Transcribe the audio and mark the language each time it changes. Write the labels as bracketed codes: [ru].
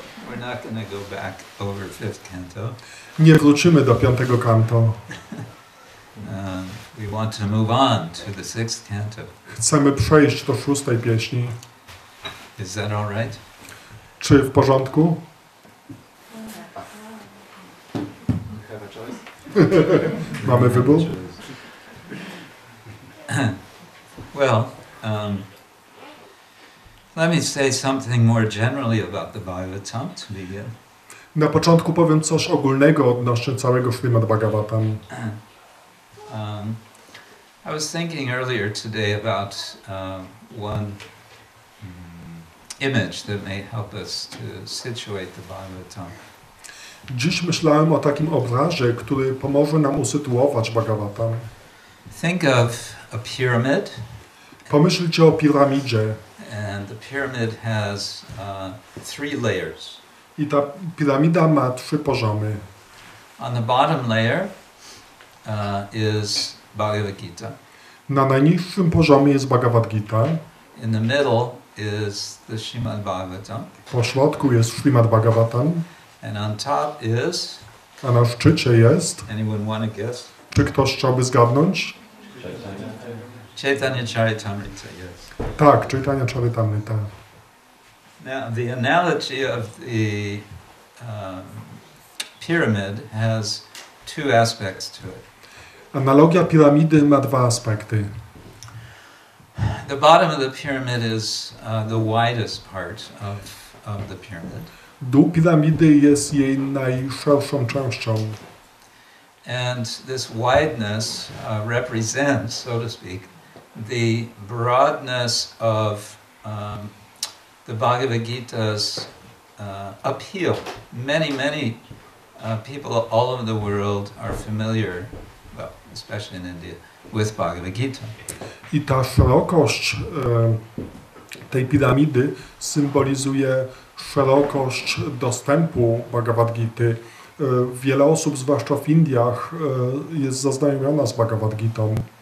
[en] We're not going to go back over fifth canto. [pl] Nie wrócimy do piątego kanto. [en] We want to move on to the sixth canto. [pl] Chcemy przejść do szóstej pieśni. [en] Is that all right? [pl] Czy w porządku? Mamy wybór? [en] Well, let me say something more generally about the Bhagavatam to begin. [pl] Na początku powiem coś ogólnego odnośnie całego Srimad Bhagavatam. [en] I was thinking earlier today about one image that may help us to situate the Bhagavatam. [pl] Dziś myślałem o takim obrazie, który pomoże nam usytuować Bhagavatam. [en] Think of a pyramid. [pl] Pomyślcie o piramidzie. [en] And the pyramid has three layers. [pl] I ta piramida ma 3 poziomy. [en] On the bottom layer is Bhagavad Gita. [pl] Na najniższym poziomie jest Bhagavad Gita. [en] In the middle is the Srimad Bhagavatam. [pl] Po środku jest Srimad Bhagavatam. [en] And on top is... [pl] A na szczycie jest... [en] Anyone want to guess? [pl] Czy ktoś chciałby zgadnąć? [en] Chaitanya Charitamrita, yes. [pl] Tak, Chaitanya Charitamrita. [en] Now, the analogy of the pyramid has two aspects to it. [pl] Analogia piramidy ma 2 aspekty. [en] The bottom of the pyramid is the widest part of the pyramid. [pl] Dół piramidy jest jej najszerszą częścią. [en] And this wideness represents, so to speak, the broadness of the Bhagavad Gita's appeal. Many people all over the world are familiar, well, especially in India, with Bhagavad Gita. [pl] I ta szerokość tej piramidy symbolizuje szerokość dostępu Bhagavad Gity. Wiele osób, zwłaszcza w Indiach, jest zaznajomiona z Bhagavad Gitą.